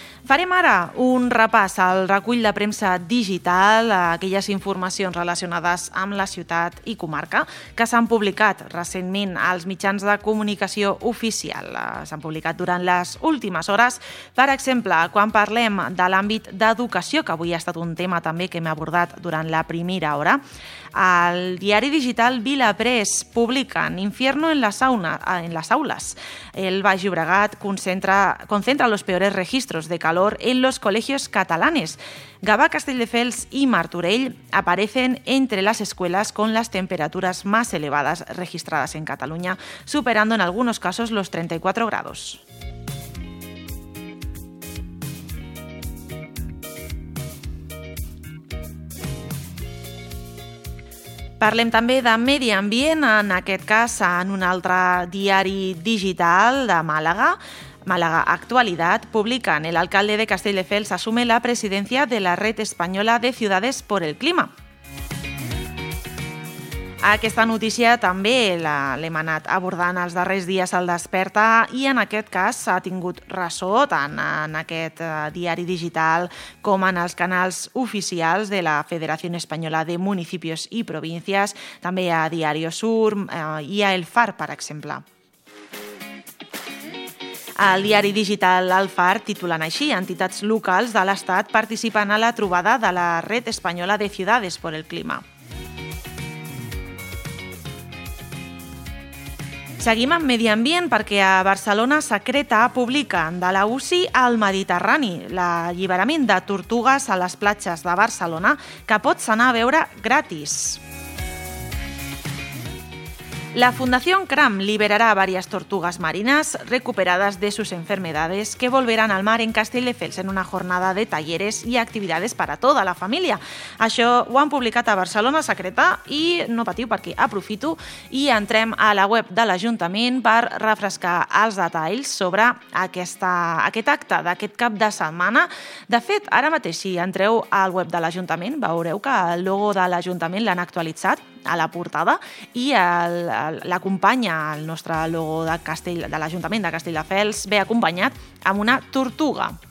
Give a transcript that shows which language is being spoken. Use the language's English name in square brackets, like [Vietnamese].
[Catalan] Farem ara un repàs al recull de premsa digital, aquelles informacions relacionades amb la ciutat i comarca que s'han publicat recentment als mitjans de comunicació oficial. S'han publicat durant les últimes hores. Per exemple, quan parlem de l'àmbit d'educació, que avui ha estat un tema també que hem abordat durant la primera hora, el diari digital Vilaprés publica [Spanish] Infierno en las, [Catalan] aules. [Spanish] El Baix Llobregat concentra los peores registros de calor en los colegios catalanes. Gavà, Castelldefels y Martorell aparecen entre las escuelas con las temperaturas más elevadas registradas en Cataluña, superando en algunos casos los 34 grados. [Catalan] Parlem també de medi ambient, en aquest cas en un altre diari digital de Màlaga. [Spanish] Màlaga Actualidad publica: el alcalde de Castelldefels asume la presidencia de la Red Española de Ciudades por el Clima. [Catalan] Aquesta notícia també l'hem anat abordant els darrers dies al Desperta i en aquest cas s'ha tingut ressò tant en aquest diari digital com en els canals oficials de la Federació Espanyola de Municipis i Províncies, també a Diario Sur i a El Far, per exemple. El diari digital El Far titulen així: entitats locals de l'Estat participen a la trobada de la Red Española de Ciudades por el Clima. Seguim amb medi ambient perquè a Barcelona Secreta publica: de la UCI al Mediterrani, l'alliberament de tortugues a les platges de Barcelona que pots anar a veure gratis. [Spanish] La Fundación CRAM liberará a varias tortugas marinas recuperadas de sus enfermedades que volverán al mar en Castelldefels en una jornada de talleres y actividades para toda la familia. [Catalan] Això ho han publicat a Barcelona Secreta i no patiu perquè aprofito i entrem a la web de l'Ajuntament per refrescar els detalls sobre aquest acte d'aquest cap de setmana. De fet, ara mateix, si entreu al web de l'Ajuntament, veureu que el logo de l'Ajuntament l'han actualitzat a la portada i l'acompanya el nostre logo de l'Ajuntament de Castelldefels, ve acompanyat amb una tortuga.